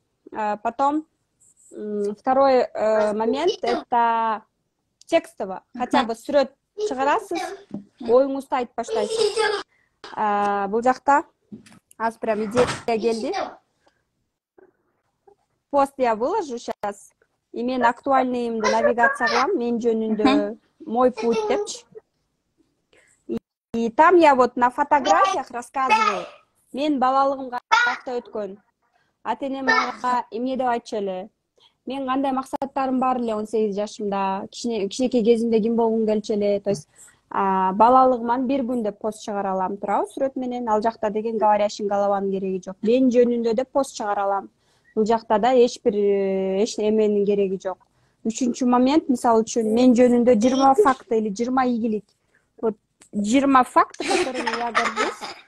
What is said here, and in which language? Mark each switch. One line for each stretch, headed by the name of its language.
Russian: Потом второй момент это текстово.
Kyrgyz: Хотя бы сүрөт чыгарасыз, оюңузду айтып баштайсыз. Бул жакта аз прям идея келди.
Russian: Пост я выложу сейчас.
Kyrgyz: И мен актуальныйымды навигация кылам, мен жөнүндө
Russian: мой путь
Kyrgyz: депчи.
Russian: И там я вот на фотографиях рассказываю.
Kyrgyz: Мен балалыгым каякта өткөн. Ата-энем мага эмне деп айтчу эле. Мен кандай максаттарым бар эле 18 жашымда, кичинекей кезимде ким болгум келчү эле. То есть балалыгыман бир күн деп пост чыгара алам, туурабы, сүрөт менен. Ал жакта деген говорящий голованын кереги жок. Мен жөнүндө деп пост чыгара алам. Бул жакта да эч эменин кереги жок. Үчүнчү момент, мисалы үчүн, мен жөнүндө 20 факты или 20 ийгилик.
Russian: Вот 20 фактов, которыми я горжусь.